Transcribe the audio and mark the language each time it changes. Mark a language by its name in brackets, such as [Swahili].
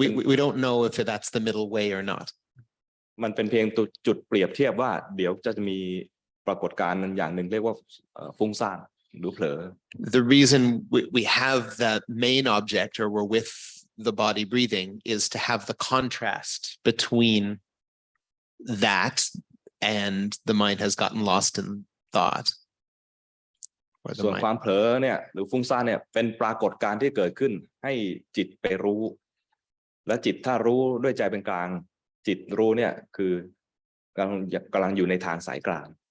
[English] We don't know if that's the middle way or not. [Thai] มันเป็นเพียงจุดเปรียบเทียบว่าเดี๋ยวจะมีปรากฏการณ์อย่างหนึ่งเรียกว่าฟุ้งซ่านหรือเผลอ [English] The reason we have that main object or we're with the body breathing is to have the contrast between that and the mind has gotten lost in thought. [Thai] ส่วนความเผลอเนี่ยหรือฟุ้งซ่านเนี่ยเป็นปรากฏการณ์ที่เกิดขึ้นให้จิตไปรู้ และจิตถ้ารู้ด้วยใจเป็นกลางจิตรู้เนี่ยคือกำลังอยู่ในทางสายกลาง